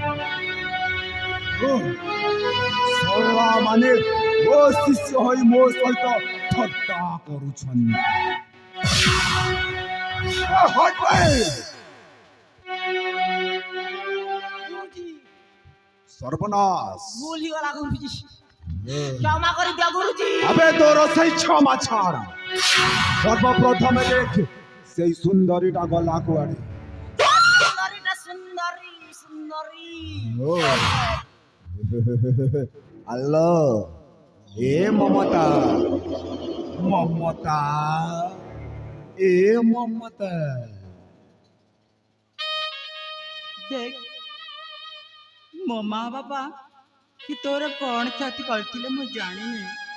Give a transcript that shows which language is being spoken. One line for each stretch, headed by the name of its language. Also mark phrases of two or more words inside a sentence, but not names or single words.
Odia: ଛଳା ମାନେ ମୋ ଶିଷ୍ୟ ହୋଇ ମୋ ସହିତ ଥଟ୍ଟା କରୁଛନ୍ତି। ସର୍ବନାଶ। ଭୁଲ ହେଇଗଲା ଗୁରୁଜୀ, କ୍ଷମା କରି ଦିଅ ଗୁରୁଜୀ।
Bangla: আবে তোর সেই ক্ষমা ছাড়। সর্বপ্রথমে দেখ সেই সুন্দরীটা গলা কুয়াড়ে। সুন্দরীটা সুন্দরী সুন্দরী। হ্যালো, এ মমতা, এ মমতা।
Odia: ଦେଖ ମୋ ମାଁ ବାପା କି ତୋର କଉଣ କ୍ଷତି କରଥିଲେ ମୁଁ ଜାଣିନି